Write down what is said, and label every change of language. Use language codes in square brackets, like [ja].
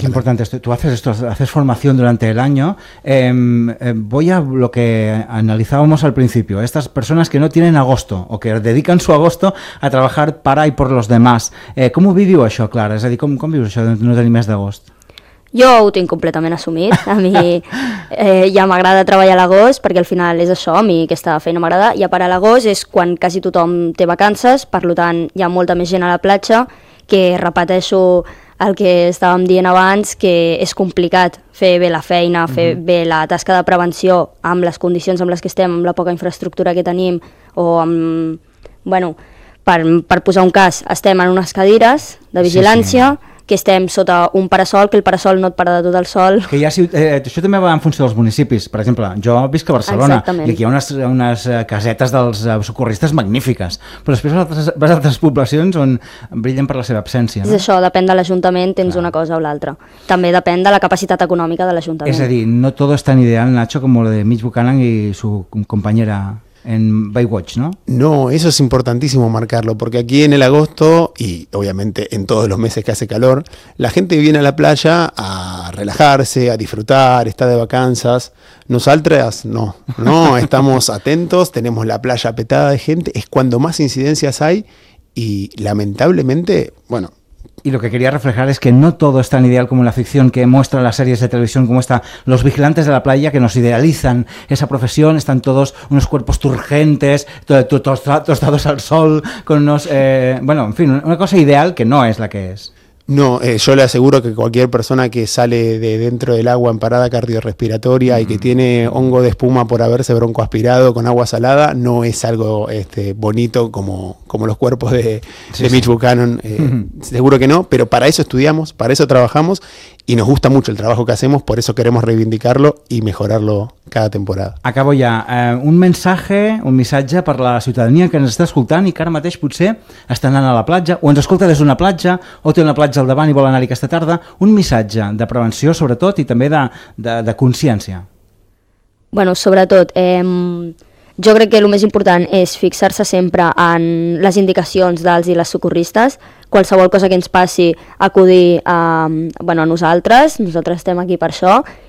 [es] Qué importante esto. Tú haces esto, haces formación durante el año. Voy a lo que analizábamos al principio. Estas personas que no tienen agosto o que dedican su agosto a trabajar para y por los demás. ¿Cómo vivió eso, Clara? Es decir, ¿cómo vivió eso de no tener mes de agosto? [ca] Jo ho tinc completament assumit, a mi ja m'agrada treballar a l'agost perquè al final és això, a mi aquesta feina m'agrada, i a part a l'agost és quan quasi tothom té vacances, per tant hi ha molta més gent a la platja, que repeteixo el que estàvem dient abans, que és complicat fer bé la feina, fer bé la tasca de prevenció amb les condicions amb les que estem, amb la poca infraestructura que tenim, o amb, bueno, per posar un cas, estem en unes cadires de vigilància, sí, sí, que estem sota un parasol, que el parasol no et para de tot el sol. Que hi ha, això també va en funció dels municipis. Per exemple, jo visc a Barcelona. Exactament. I aquí hi ha unes casetes dels socorristes magnífiques. Però després vas a altres poblacions on brillen per la seva absència. No? És això, depèn de l'Ajuntament, tens una cosa o l'altra. També depèn de la capacitat econòmica de l'Ajuntament. És a dir, no tot és tan ideal, Nacho, com el de Mitch Buchanan i su companyera en Baywatch, ¿no? [es] No, eso es importantísimo marcarlo, porque aquí en el agosto, y obviamente en todos los meses que hace calor, la gente viene a la playa a relajarse, a disfrutar, está de vacanzas. Nosotras no, estamos atentos, tenemos la playa petada de gente, es cuando más incidencias hay y lamentablemente, bueno. Y lo que quería reflejar es que no todo es tan ideal como la ficción que muestran las series de televisión, como está los vigilantes de la playa, que nos idealizan esa profesión, están todos unos cuerpos turgentes, tostados al sol, con unos... bueno, en fin, una cosa ideal que no es la que es. No, yo le aseguro que cualquier persona que sale de dentro del agua en parada cardiorrespiratoria y que tiene hongo de espuma por haberse broncoaspirado con agua salada, no es algo bonito como los cuerpos de Mitch Buchanan. Seguro que no, pero para eso estudiamos, para eso trabajamos y nos gusta mucho el trabajo que hacemos, por eso queremos reivindicarlo y mejorarlo cada temporada. Acabo ya. [ca] Un missatge per la ciutadania que ens està escoltant i que ara mateix potser està anant a la platja o ens escolta des d'una platja o té una platja al davant i vol anar-hi aquesta tarda, un missatge de prevenció sobretot i també de consciència. Bueno, sobretot, jo crec que el més important és fixar-se sempre en les indicacions dels i les socorristes, qualsevol cosa que ens passi acudir a nosaltres estem aquí per això,